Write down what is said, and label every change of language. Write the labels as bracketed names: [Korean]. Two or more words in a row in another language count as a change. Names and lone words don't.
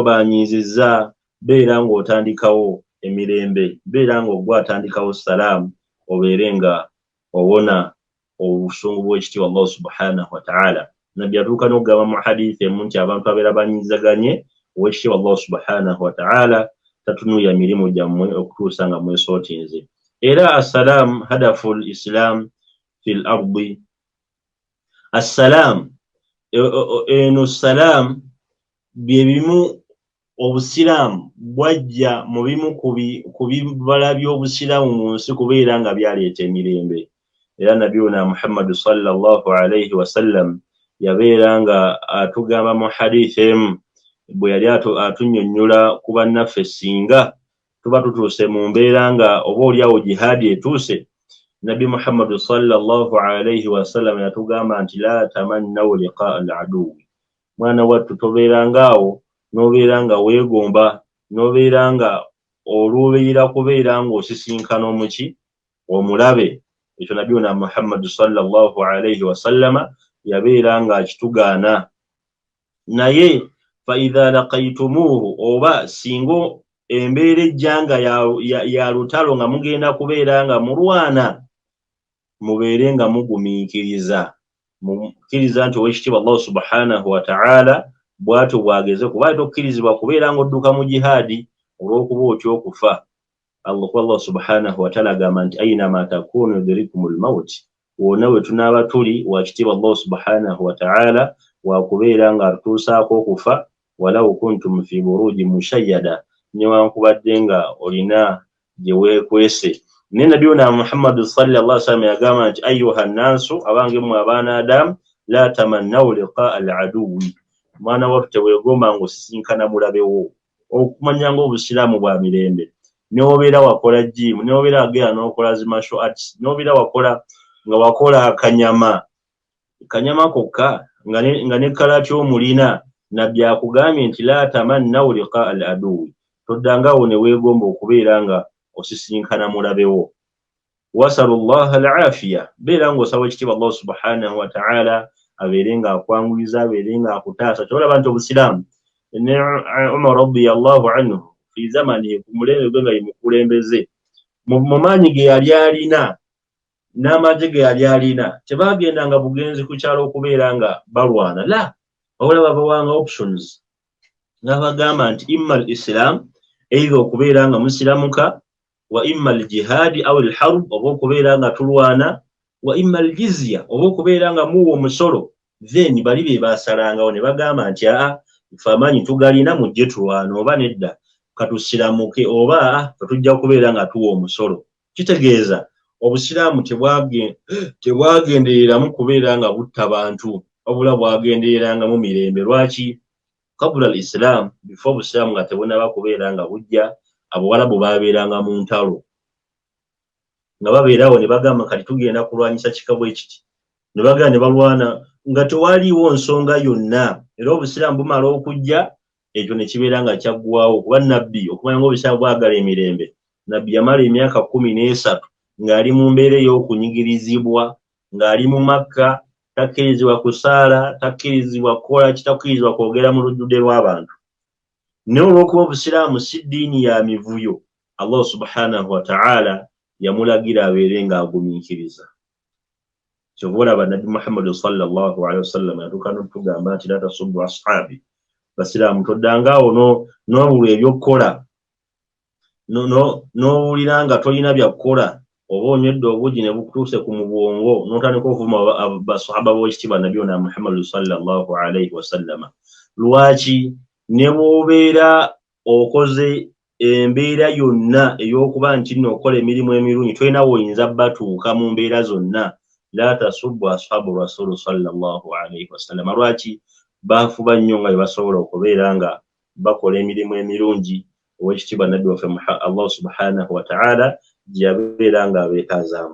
[Ganda] banyiizizza beera ng'otandikawo emirembe beera ng'ogwe atandikawo salaamu obeere nga owona obusungu bw'ekitiibwa [Arabic] الله سبحانه وتعالى [Ganda] nabbi atuuka n'okugamba mu hadithi emu nti abantu abeera banyiizaganye ow'ekitiibwa [Arabic] الله سبحانه وتعالى [Ganda] tatunuya mirimu gyammwe okutuusa nga mwesootinze era [Arabic] السلام هدف الإسلام في الأرض السلام [Ganda] eno salaamu bye bimu obusiraamu bwajja mu bimu ku bibala by'obusiraamu mu nsi kubeera nga byaleeta emirembe era nabiyuna Muhammad [Arabic] صلى الله عليه وسلم [Ganda] yabeera nga atugamba mu hadithi emu bwe yali atunnyonnyola ku bannaffe singa tuba tutuuse mu mbeera nga oba oliawo jihaadi etuuse nabbi Muhammad [Arabic] صلى الله عليه وسلم [Ganda] yatugamba nti [Arabic] لا تمنوا لقاء العدو [Ganda] mwana wattu tobeerangaawo n'obeera nga weegomba n'obeera nga oluubirira kubeera ng'osisinkana omuki omulabe ekyo nabiyuna Muhammad [Arabic] صلى الله عليه وسلم [Ganda] yabeera nga akitugaana naye fa [Arabic] إذا لقيتموه [Ganda] oba singo embeera ejjanga ya lutalo nga mugenda kubeera nga mulwana mubeere nga mugumiikiriza mukkiriza nti ow'ekitiibwa [Arabic] الله سبحانه وتعالى [Ganda] bw'atyo bwageze kuba tokkirizibwa kubeera ng'odduka mu jihaadi olw'okuba otya okufa [Arabic] الله سبحانه وتعالى [Ganda] agamba nti [Arabic] أينما تكونوا يدرككم الموت [Ganda] wonna we tunaaba tuli wa kitiibwa [Arabic] الله سبحانه وتعالى [Ganda] wakubeera nga atuusaako okufa [Arabic] ولو كنتم في بروج مشيدة [Ganda] newankubadde nga olina gye weekwese ne nabiyuna Muhammad [Arabic] صلى الله عليه وسلم [Ganda] yagamba nti [Arabic] أيها الناس [Ganda] abange mu abaana Adamu [Arabic] لا تمنوا لقاء العدو [Ganda] mwana wattu teweegomba ng'osisinkana mulabewo okumanya ng'obusiraamu bwa mirembe n'obeera wakola jimu n'obeera wagenda n'okola zi [English] martial arts [Ganda] n'obeera wakola kanyama kokka nga ne kalaati omulina nabbi akugambye nti [Arabic] لا تمنوا لقاء العدو [Ganda] toddangaawo ne weegomba okubeera nga osisinkana mulabewo [Arabic] واسألوا الله العافية [Ganda] beera ng'osaba ekitiibwa [Arabic] الله سبحانه وتعالى [Ganda] abeere nga akwanguyiza abeere nga akutaasa kyolaba nti obusiraamu ne Umar [Arabic] رضي الله عنه في زماني [Ganda] ku mulembe gwe nga yemukulembeze mu maanyi ge yali alina n'amagye ge yali alina tebagendanga bugenzi ku kyalo okubeera nga balwana la wabula babawanga options n'abagamba nti [Arabic] إما الإسلام [Ganda] either okubeera nga musiramuka [Arabic] وإما الجهاد أو الحرب [Ganda] oba okubeera nga tulwana [Arabic] وإما الجزية [Ganda] oba okubeera nga muwa omusolo then bali be basalangawo ne bagamba nti ife amaanyi tugalina mujje tulwana oba nedda katusiramuke oba tetujja kubeera nga tuwa omusolo kitegeeza obusiraamu tebwagendereramu kubeera nga butta bantu wabula bwagendererangamu mirembe lwaki [Arabic] قبل الإسلام [Ganda] before obusiraamu nga tebunaba kubeera nga bujja abawalabu babeeranga mu ntalo nga babeerawo ne bagamba kati tugenda kulwanyisa kika bwe kiti ne bagamba ne balwana nga tewaliiwo nsonga yonna era obusiraamu bumala okujja ekyo ne kibeera nga kyaggwawo kuba nabbi okumanya ng'obusiraamu bwagala emirembe nabbi yamala emyaka 13 ng'ali mu mbeera ey'okunyigirizibwa ng'ali mu Makka takkirizibwa kusaala takkirizibwa kukola kitakkirizibwa kwogera mu lujjudde lw'abantu naye olw'okuba obusiraamu si ddiini ya mivuyo [Arabic] الله سبحانه وتعالى [Ganda] yamulagira abeere ng'agumiikiriza kyobola Nabi Muhammad [Arabic] صلى الله عليه وسلم [Ganda] yatukana tugamba nti [Arabic] لا تسبوا أصحابي [Ganda] basiramu toddangaawo n'obulwa ebyokkola n'owulira nga tolina byakukola oba onywedde obugi ne bukutuuse ku mubwongo n'otandika okuvuma basahaba b'ekitiibwa nabiyuna Muhammad [Arabic] صلى الله عليه وسلم. [Ganda] Lwaki? ne bw'obeera okoze embeera yonna ey'okuba nti nno okola emirimu emirungi tolina woyinza batuuka mu mbeera zonna. [Arabic] لا تسبوا أصحاب الرسول صلى الله عليه وسلم. [Ganda] Lwaki? Baafuba nnyo nga bwe basobola okubeera nga bakola emirimu emirungi ow'ekitiibwa nabbi waffe [Arabic] الله سبحانه وتعالى [Ganda] gye yabeera nga abeetazaamu.